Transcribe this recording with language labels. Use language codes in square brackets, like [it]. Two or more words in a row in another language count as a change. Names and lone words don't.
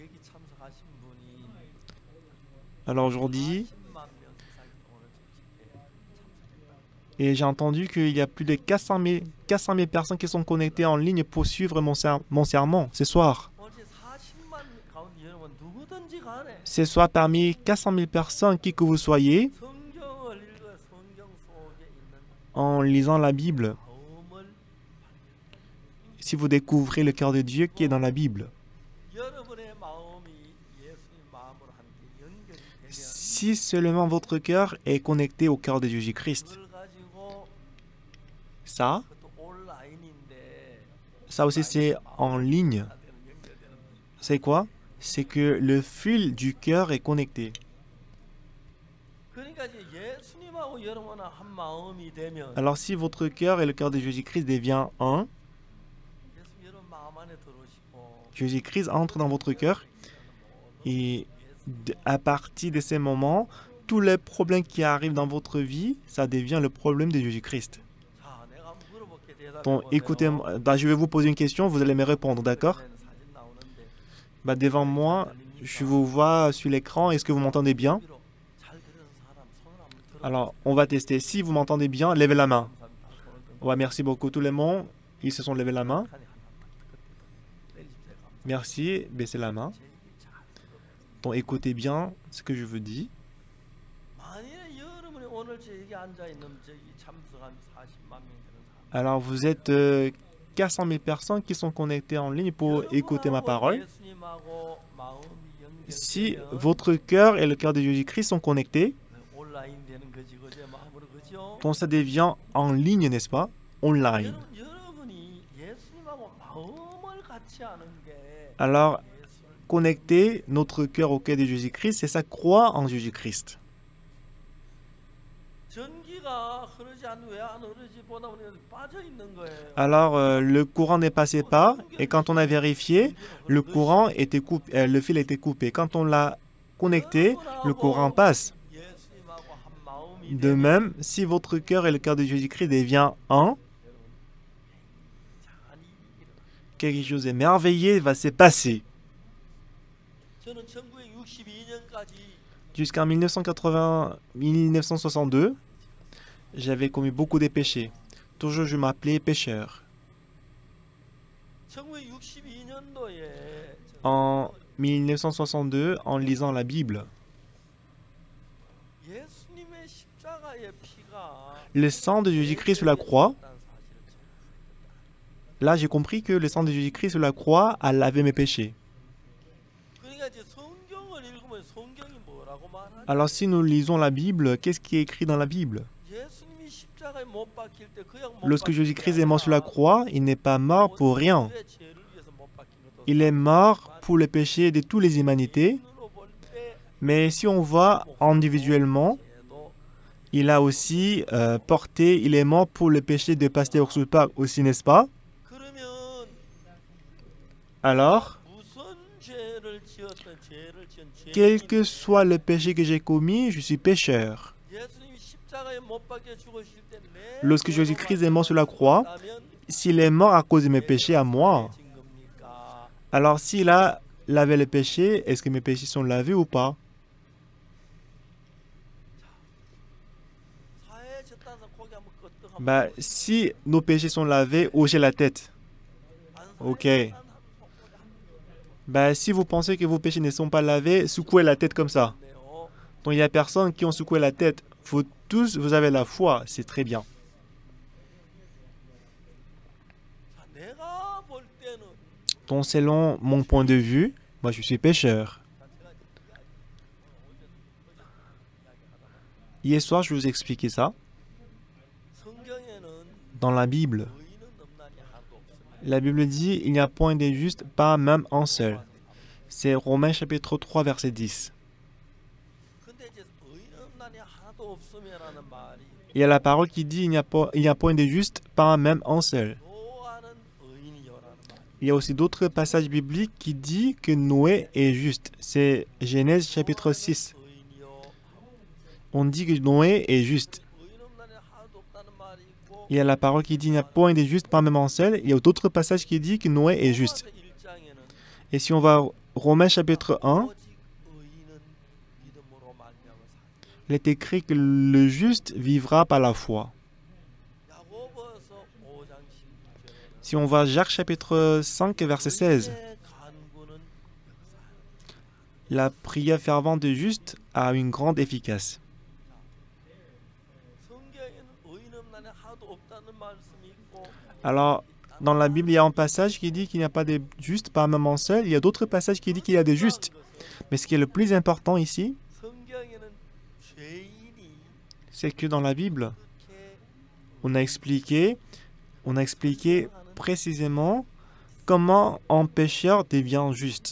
[fr] Alors aujourd'hui, et j'ai entendu qu'il y a plus de 400 000 personnes qui sont connectées en ligne pour suivre mon sermon ce soir. Ce soir, parmi 400 000 personnes, qui que vous soyez, en lisant la Bible, [ko] 마음을 [fr] si vous découvrez le cœur de Dieu qui est dans la Bible, [ko] 여러분의 마음이 예수님 마음으로 함께 연결이 되면 [fr] si seulement votre cœur est connecté au cœur de Jésus-Christ, [ko] 그걸 가지고 [fr] ça [ko] 그것도 온라인인데 [fr] aussi c'est en ligne. [ko] 다 되는 연결되는 거예요. [fr] C'est quoi? C'est que le fil du cœur est connecté. [ko] 그러니까 이제 예수님하고 여러분은 한 마음이 되면 [fr] Alors si votre cœur et le cœur de Jésus-Christ devient un, [ko] 예수 여러분 마음 안에 들어오시고 [fr] Jésus-Christ entre dans votre cœur et à partir de ces moments, tous les problèmes qui arrivent dans votre vie, ça devient le problème de Jésus-Christ. [ko] 자, 내가 한번 물어볼게 [fr] Donc [ko] 대답해 [fr] écoutez, je vais vous poser une question, vous allez me répondre, d'accord? [ko] 사진 나오는데 [fr] Devant moi, je vous vois sur l'écran, est-ce que vous m'entendez bien? [ko] 잘 들은 사람 손을 한번 들어. [fr] Alors, on va tester. Si vous m'entendez bien, levez la main. [ko] 감사합니다. 손을 들고 [fr] Ouais, merci beaucoup tout le monde. Ils se sont levés la main. [ko] 칸이 하나만 그때 내리십시오. 감사합니다. [fr] Merci, baissez la main. [ko] 제 얘기 잘 들어보세요. [fr] Donc écoutez bien ce que je vous dis. [ko] 만일에 여러분이 오늘 제 얘기 앉아 있는 저기 참석한 40만 명 되는 사람. [fr] Alors, vous êtes 400 000 personnes qui sont connectées en ligne pour écouter ma parole. [ko] 예수님하고 마음이 [fr] Si [ko] 연결되면 [fr] votre cœur et le cœur de Jésus-Christ sont connectés, [ko] 온라인 되는 거지 그제 마음으로 그죠? [fr] donc ça devient en ligne, n'est-ce pas? Online. [ko] 여러분이 예수님하고 마음을 같이 하는 게 [fr] Alors, [ko] 예수를 [fr] connecter notre cœur au cœur de Jésus-Christ, c'est ça, croire en Jésus-Christ. [ko] 전기가 흐르지 않는 왜 안 흐르지 보다 보니 빠져 있는 거예요. [fr] Alors, le courant ne passait pas, et quand on a vérifié, le courant était coupé, le fil était coupé. Quand on l'a connecté, le courant passe. [ko] 예수님하고 한 마음이 [fr] De même, si votre cœur et le cœur de Jésus-Christ devient un, [ko] 이상한 일이 일어나요. [fr] quelque chose de merveilleux va se passer. [ko] 저는 1962년까지 [fr] Jusqu'en 1962, j'avais commis beaucoup de péchés. Toujours, je m'appelais pécheur. [ko] 1962년도에 [fr] En 1962, en lisant la Bible, [ko] 예수님의 십자가의 피가 [fr] le sang de Jésus-Christ sur la croix, là j'ai compris que le sang de Jésus-Christ sur la croix a lavé mes péchés. [ko] 그러니까 이제 성경을 읽으면 성경이 뭐라고 말하냐? [fr] Alors si nous lisons la Bible, qu'est-ce qui est écrit dans la Bible? [ko] 예수님이 십자가에 못 박힐 때 그냥 못 [fr] Lorsque [ko] 박힌 게 [fr] Jésus-Christ est mort sur la [ko] 아니라 [fr] croix, il n'est pas mort pour rien. [ko] 모두의 죄를 위해서 못 박힌 것도 [fr] Il est mort pour le péché de toutes les humanités. [ko] 눈으로 볼 때 [fr] Mais si on voit individuellement, [ko] 죄도 [fr] il a aussi porté, il est mort pour le péché de Pasteur Soupak aussi, n'est-ce pas? [ko] 그러면 [fr] Alors, [ko] 무슨 죄를 지었던 죄를 지은 [fr] quel [ko] 죄인이 [fr] que soit le péché que j'ai commis, je suis pécheur. [ko] 예수님이 십자가에 못 박혀 죽으실 때 내 [fr] Lorsque Jésus-Christ est mort sur la croix, [ko] 죄로만 [fr] s'il est mort à cause de mes péchés à moi, [ko] 진 겁니까? [fr] alors s'il a lavé les péchés, est-ce que mes péchés sont lavés ou pas? [ko] 사해 졌다서 고개 한번 끄덕 한번 [fr] Si nos péchés sont lavés, hochez la tête. [ko] 안 [fr] Ok. [ko] 사해 졌다는 고개 한번 [fr] Si vous pensez que vos péchés ne sont pas lavés, secouez la tête comme ça. [ko] 끄덕네요. [fr] Donc il y a personne qui ont secoué la tête. Vous tous, vous avez la foi, c'est très bien. [ko] 자, 내가 볼 때는 [fr] Donc selon mon point de vue, moi je suis pécheur. Hier soir, je vous ai expliqué ça. [ko] 성경에는 [fr] Dans la Bible, [ko] 의인은 없나니 하나도 없습니다. [fr] la Bible dit, il n'y a point de juste, pas même un seul. C'est Romains chapitre 3, verset 10. [ko] 근데 이제 의인은 없나니 하나도 없으면라는 말이 [fr] Il y a la parole qui dit, il n'y a point de juste, pas même un seul. [ko] 노아는 의인이요라는 말. [fr] Il y a aussi d'autres passages bibliques qui disent que Noé est juste. C'est Genèse chapitre 6. [ko] 의인이요. [fr] On dit que Noé est juste. [ko] 의인 없나니 하나도 없다는 말이 있고 [fr] Il y a la parole qui dit il n'y a point de juste, pas même un seul. Il y a d'autres passages qui disent que Noé est juste. [ko] 로마서 1장에는 [fr] Et si on va à Romains chapitre 1, [ko] 오직 의인은 믿음으로 말미암아 사. [fr] il est écrit que le juste vivra par la foi. [ko] 야고보서 5장 16절에는 [fr] Si on va à Jacques chapitre 5, verset 16, [ko] 간구는 역사하는 [fr] la prière fervente du juste a une grande efficace. [ko] 성경에는 의인 없나니 하나도 [fr] Alors, dans la Bible, il y a un passage qui dit qu'il n'y a pas de justes par un moment seul. Il y a d'autres passages qui disent qu'il y a des justes. Mais ce qui est le plus important ici, c'est que dans la Bible, on a expliqué précisément comment un pécheur devient juste.